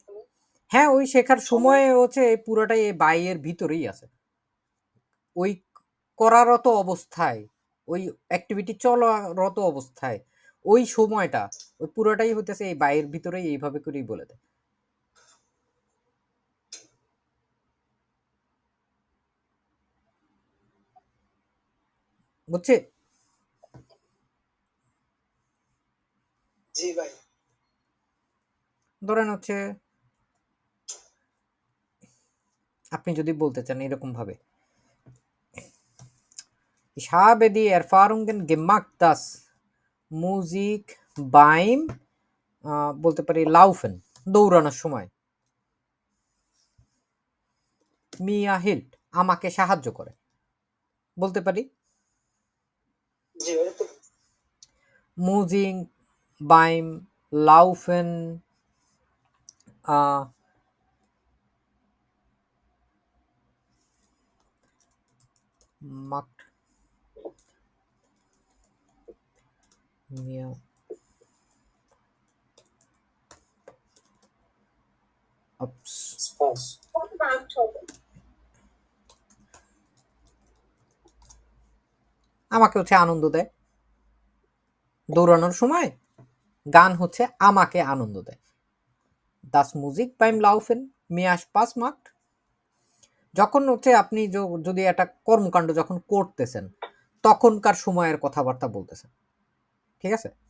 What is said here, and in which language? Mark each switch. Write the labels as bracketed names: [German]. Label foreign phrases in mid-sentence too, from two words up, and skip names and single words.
[Bangla] হ্যাঁ, ওই শেখার সময় হচ্ছে পুরোটাই এই বাইয়ের ভিতরেই আছে, ওই করারত অবস্থায়, ওই অ্যাক্টিভিটি চলারত অবস্থায় ওই সময়টা ওই পুরোটাই হইতেছে এই বাইয়ের ভিতরেই, এইভাবে করেই বলে দেয়, বুঝছে। জি ভাই। ধরেন হচ্ছে আপনি যদি বলতে চান এরকম ভাবে, [German] Ich habe die Erfahrungen gemacht, dass Musik beim [Bangla] বলতে পারি [German] laufen [Bangla] দৌড়ানোর সময় [German] mir hilft [Bangla] আমাকে সাহায্য করে, বলতে পারি জি [German] Musik beim Laufen macht mir [Bangla] আমাকে হচ্ছে আনন্দ দেয়, দৌড়ানোর সময় গান হচ্ছে আমাকে আনন্দ দেয়, [German] das Musik beim Laufen mir Spaß macht, [Bangla] যখন হচ্ছে আপনি যদি একটা কর্মকাণ্ড যখন করতেছেন তখনকার সময়ের কথাবার্তা বলতেছেন, ঠিক আছে।